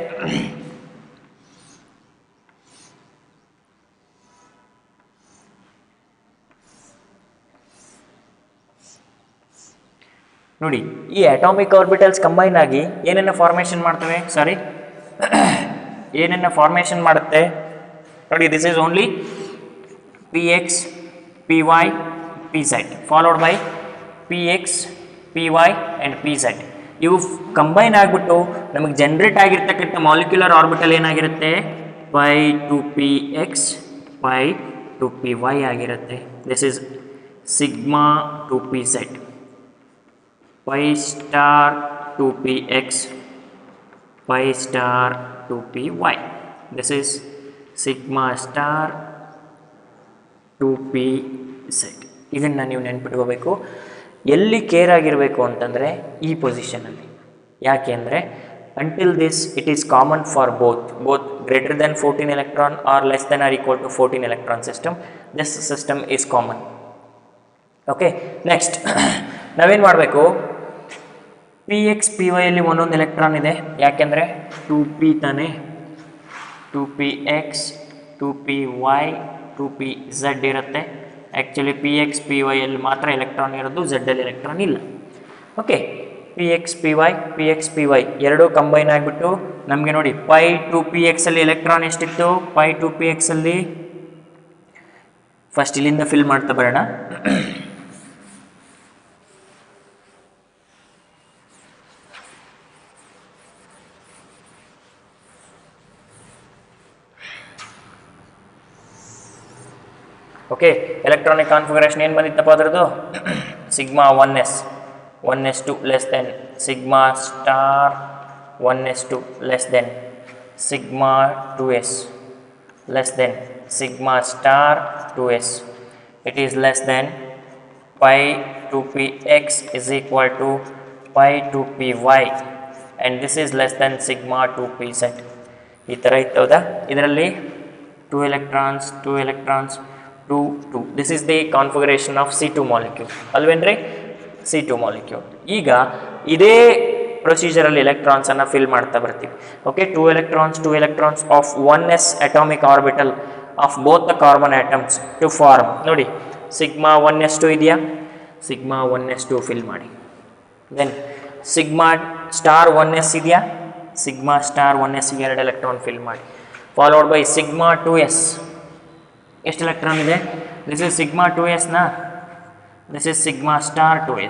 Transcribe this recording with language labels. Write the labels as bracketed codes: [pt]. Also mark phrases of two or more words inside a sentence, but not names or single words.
[kn] ನೋಡಿ, ಈ [en] atomic orbitals [kn] ಕಂಬೈನ್ ಆಗಿ ಏನನ್ನ ಫಾರ್ಮೇಷನ್ ಮಾಡ್ತವೆ? ಸಾರಿ, ಏನನ್ನ ಫಾರ್ಮೇಷನ್ ಮಾಡುತ್ತೆ ನೋಡಿ. [en] This is only px, py, pz followed by px, py and pz. [kn] ಇವು ಕಂಬೈನ್ ಆಗಿಬಿಟ್ಟು ನಮಗೆ ಜನರೇಟ್ ಆಗಿರ್ತಕ್ಕಂಥ [en] molecular orbital [kn] ಏನಾಗಿರುತ್ತೆ? pi 2px, pi 2py ಆಗಿರುತ್ತೆ. [en] This is sigma 2pz, pi star 2px, pi star 2py. This is sigma star 2pz. [kn] ಇದನ್ನು ನೀವು ನೆನ್ಪಿಟ್ಕೋಬೇಕು. ಎಲ್ಲಿ ಕೇರ್ ಆಗಿರಬೇಕು ಅಂತಂದರೆ ಈ ಪೊಸಿಷನಲ್ಲಿ. ಯಾಕೆ ಅಂದರೆ [en] until this it is common for both greater than 14 electron or less than or equal to 14 electron system. This system is common. Okay, next [kn] ನಾವೇನು ಮಾಡಬೇಕು? px, py ಅಲ್ಲಿ ಒಂದೊಂದು ಎಲೆಕ್ಟ್ರಾನ್ ಇದೆ. ಯಾಕೆಂದರೆ 2p ತಾನೇ, 2px, 2py, 2pz ಇರುತ್ತೆ. ಆ್ಯಕ್ಚುಲಿ px, py ಅಲ್ಲಿ ಮಾತ್ರ ಎಲೆಕ್ಟ್ರಾನ್ ಇರೋದು, z ಅಲ್ಲಿ ಎಲೆಕ್ಟ್ರಾನ್ ಇಲ್ಲ. ಓಕೆ, px, py, px, py ಎರಡೂ ಕಂಬೈನ್ ಆಗಿಬಿಟ್ಟು ನಮಗೆ ನೋಡಿ pi 2px ಅಲ್ಲಿ ಎಲೆಕ್ಟ್ರಾನ್ ಎಷ್ಟಿತ್ತು? pi 2px ಅಲ್ಲಿ ಫಸ್ಟ್ ಇಲ್ಲಿಂದ ಫಿಲ್ ಮಾಡ್ತಾ ಬರೋಣ. ಓಕೆ, [en] electronic configuration [kn] ಏನು ಬಂದಿತ್ತಪ್ಪ ಅದರದ್ದು? [en] sigma 1s, 1s2 less than sigma star 1s2 less than sigma 2s less than sigma star 2s. It is less than pi 2px is equal to pi 2py and this is less than sigma 2pz. [kn] ಈ ಥರ ಇತ್ತು, ಹೌದಾ? ಇದರಲ್ಲಿ 2 electrons, 2 electrons, 2 2. [en] This is the configuration of C2 molecule ಅಲ್ವೇನ್ರಿ C2 molecule. [kn] ಈಗ ಇದೇ ಪ್ರೊಸೀಜರಲ್ಲಿ ಎಲೆಕ್ಟ್ರಾನ್ಸ್ ಅನ್ನು ಫಿಲ್ ಮಾಡ್ತಾ ಬರ್ತೀವಿ. [en] ಓಕೆ, 2 electrons of 1s atomic orbital of both the carbon atoms to form. [kn] ನೋಡಿ ಸಿಗ್ಮಾ 1s2 ಇದೆಯಾ, ಸಿಗ್ಮಾ 1s2 ಫಿಲ್ ಮಾಡಿ. ದೆನ್ [en] sigma star [kn] 1s ಇದೆಯಾ, [en] sigma star [kn] 1s ಗೆ 2 ಎಲೆಕ್ಟ್ರಾನ್ ಫಿಲ್ ಮಾಡಿ. [en] followed by sigma [kn] 2s, ಎಷ್ಟು ಎಲೆಕ್ಟ್ರಾನ್ ಇದೆ? [en] This is sigma 2s ನಾ, this is sigma star 2s.